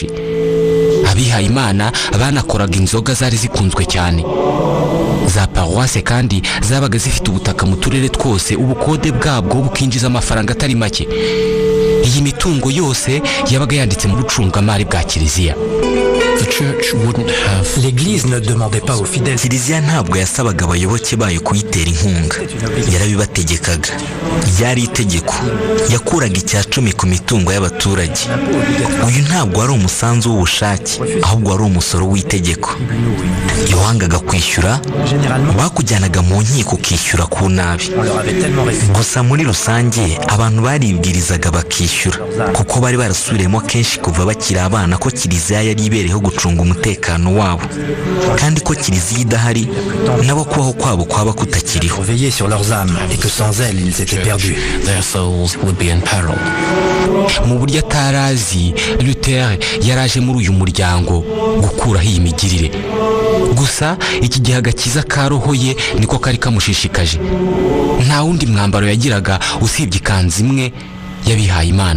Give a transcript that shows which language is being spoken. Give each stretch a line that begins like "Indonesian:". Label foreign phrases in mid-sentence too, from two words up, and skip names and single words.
Kinyarwanda: Abihaye Imana banakoraga inzoga zari zikunzwe cyane. Za paroisse kandi zabaga zifite ubutaka mu turere twose, ubukode bwabwo bukinjiza amafaranga atari make. Iyi mitungo yose yabaga yanditse mu bucungamari bwa kiliziya.
French: L'église ne demandait pas aux fidèles.
Kinyarwanda: Kiliziya ntabwo yasabaga abayoboke bayo kuyitera inkunga, yarabibategekaga. Yari itegeko, yakuraga 10% ku mitungo y'abaturage. Uyu ntabwo wari umusanzu w'ubushake, ahubwo wari umusoro w'itegeko. Iyo wangaga kwishyura bakujyanaga mu nkiko ukishyura ku nabi. Gusa muri rusange abantu baribwirizaga bakishyura, kuko bari barasubiremo kenshi kuva bakiri abana ko kiliziya yari ibereyeho gucunga umutekano wabo, kandi ko kiliziya idahari nabo kubaho kwabo kwaba kutakiriho.
French: Veiller sur leurs âmes et que sans elles ils étaient perdus.
English: Their souls would be in peril.
Kinyarwanda: Mu buryo atarazi, Luther yaraje muri uyu muryango gukuraho iyi migirire. Gusa iki gihe agakiza ka roho ye niko kari kamushishikaje. Nta wundi mwambaro yagiraga usibye ikanzu imwe y'abihaye Imana.